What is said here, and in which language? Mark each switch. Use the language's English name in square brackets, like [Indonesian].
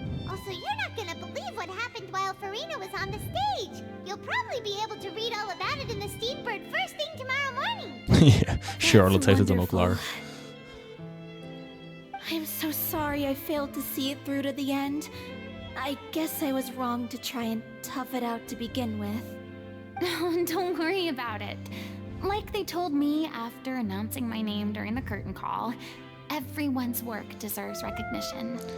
[English] Also, you're not gonna believe what happened while Furina was on the stage. You'll probably be able to read all about it in the Steambird first thing tomorrow morning. [Dutch] Ja, Charlotte heeft het dan ook klaar. [English] I'm so sorry I failed to see it through to the end. I guess I was wrong to try and tough it out to begin with. No, don't worry about it. Like they told me after announcing my name during the curtain call, everyone's work deserves recognition.